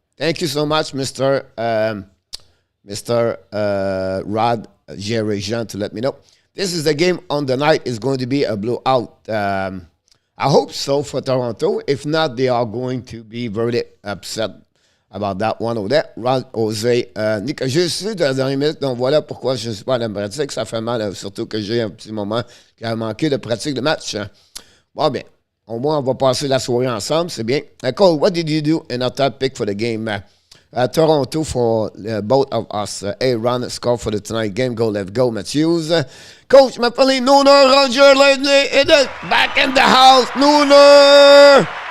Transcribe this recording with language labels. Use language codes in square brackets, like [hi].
[en] Thank you so much, Mr. Rod Gerijan, to let me know. This is the game on the night. It's going to be a blowout. I hope so for Toronto. If not, they are going to be very upset about that one over there. Rod José. [fr] Nick, je suis dans la dernière minute, donc voilà pourquoi je ne suis pas à la pratique. Ça fait mal, surtout que j'ai un petit moment qui a manqué de pratique de match. Bon, bien. Au moins, on va passer la soirée ensemble. C'est bien. [en] Cole, what did you do in our top pick for the game? Toronto for both of us. Aaron scored for the tonight game. Go, let's go, Matthews. Coach, Mapali, Nooner, Roger, Ledley, back in the house. Nooner!